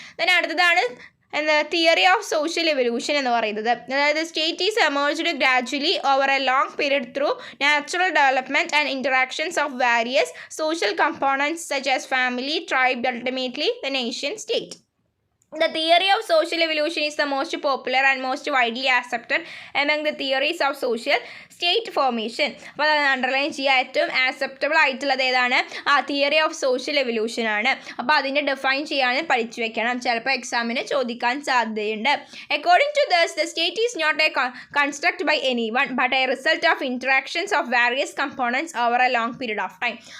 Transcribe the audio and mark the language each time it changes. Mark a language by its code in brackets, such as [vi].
[ml] Then അടുത്തതാണ് theory of social evolution എന്ന് പറയുന്നത്. [en] അതായത് state is emerged gradually over a long period through natural development and interactions of various social components such as family, tribe, ultimately the nation state. The theory of social evolution is the most popular and most widely accepted among the theories of social state formation. [ml] അപ്പോൾ അത് underline ചെയ്യുക. ഏറ്റവും acceptable ആയിട്ടുള്ളത് ഏതാണ്? Theory of social evolution ആണ്. അപ്പോൾ അതിനെ define ചെയ്യാൻ പഠിച്ചു വെക്കണം, ചിലപ്പോൾ എക്സാമിന് ചോദിക്കാൻ സാധ്യതയുണ്ട്. [en] According to this the state is not a construct by anyone but a result of interactions of various components over a long period of time.